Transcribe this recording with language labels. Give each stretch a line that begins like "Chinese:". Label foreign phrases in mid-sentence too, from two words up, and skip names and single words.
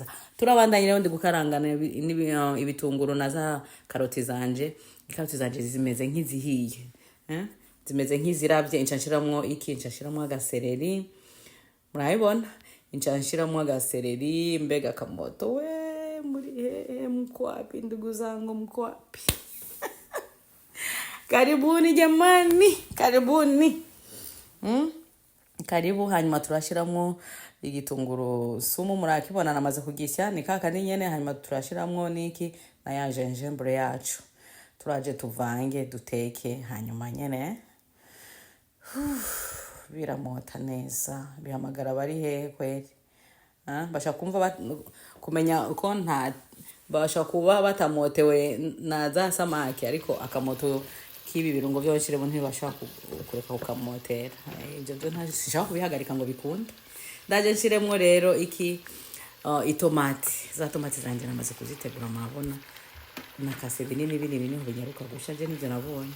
Rundi: Turabandanye rero ndi gukarangana ibitunguru na za karoti zanje. Karoti zanje zimeze nk'izihiye. Zimeze nk'iziravye incanshiramwo iki incanshiramwo agasereri. Murayibona incanshiramwo agasereri mbega kamoto we muri
Swahili: mkwapi ndugu zangu mkwapi. Karibuni jamani karibuni.
Rundi: Karibu hanyuma turashiramwo igitunguru sumu murakibona namaze kugisya ni kaka ni nyene hanyuma turashiramwo niki na ya gingembre yacu. Turaje tuvange duteke hanyuma nyene biramota neza bihamagara bari hehe kweri. Bashaka kumva kumenya uko bashaka kuba batamotewe na za samaki ariko akamoto k'ibi birungo byo bashiremo ntibashaka kureka kukamotera. Ibyo byo ntashaka kubihagarika ngo bikunde. Ndaje nshiremo rero itomati. Za tomati zanjye namaze kuzitegura mabona. Nakase binini binyaruka gusha je nivyo nabonye.